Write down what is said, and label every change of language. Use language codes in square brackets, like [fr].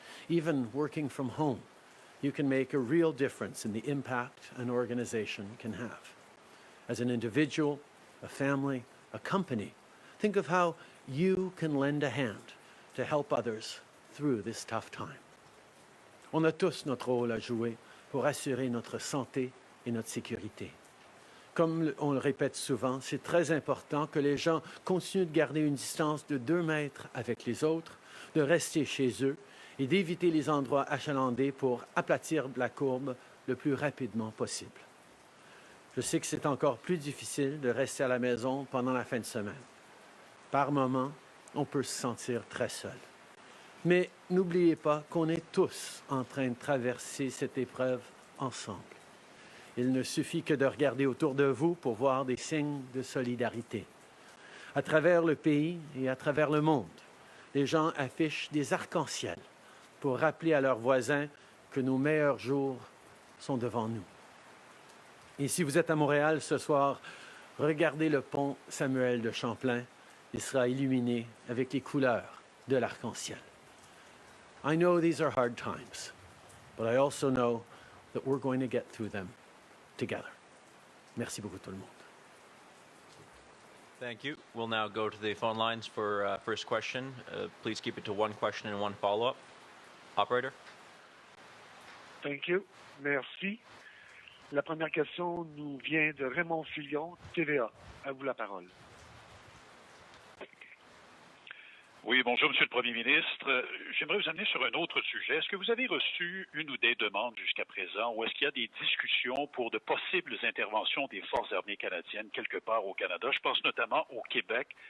[en] Even working from home, you can make a real difference in the impact an organization can have. As an individual, a family, a company, think of how you can lend a hand to help others through this tough time. [fr] On a tous notre rôle à jouer pour assurer notre santé et notre sécurité. Comme on le répète souvent, c'est très important que les gens continuent de garder une distance de 2 mètres avec les autres, de rester chez eux et d'éviter les endroits achalandés pour aplatir la courbe le plus rapidement possible. Je sais que c'est encore plus difficile de rester à la maison pendant la fin de semaine. Par moments, on peut se sentir très seul. Mais n'oubliez pas qu'on est tous en train de traverser cette épreuve ensemble. Il ne suffit que de regarder autour de vous pour voir des signes de solidarité. À travers le pays et à travers le monde, les gens affichent des arcs-en-ciel pour rappeler à leurs voisins que nos meilleurs jours sont devant nous. Et si vous êtes à Montréal ce soir, regardez le pont Samuel de Champlain. Il sera illuminé avec les couleurs de l'arc-en-ciel. [en] I know these are hard times, but I also know that we're going to get through them together. [fr] Merci beaucoup tout le monde. [en] Thank you. We'll now go to the phone lines for first question. Please keep it to one question and one follow-up. Operator? Thank you. [fr] Merci. La première question nous vient de Raymond Fillon, TVA. À vous la parole. Oui, bonjour, Monsieur le Premier ministre. J'aimerais vous amener sur un autre sujet. Est-ce que vous avez reçu une ou des demandes jusqu'à présent, ou est-ce qu'il y a des discussions pour de possibles interventions des Forces armées canadiennes quelque part au Canada? Je pense notamment au Québec,